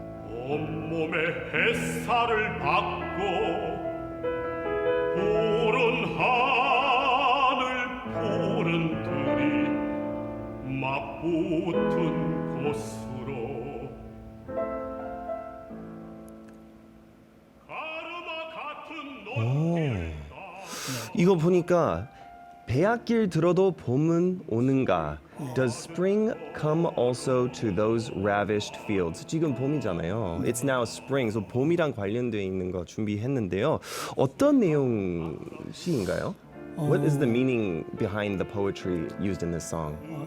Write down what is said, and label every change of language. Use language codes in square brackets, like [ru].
[ko] 온몸에 햇살을 받고 푸른 하늘 푸른 들이 맞붙은 곳으로 가르마 같은 높이를 이거 보니까 배앗길 들어도 봄은 오는가? [en] Does spring come also to those ravished fields? [ko] 지금 봄이잖아요. [en] It's now spring. [ko] So 봄이랑 관련되어 있는 거 준비했는데요. 어떤 내용 시인가요? [en] What is the meaning behind the poetry used in this song?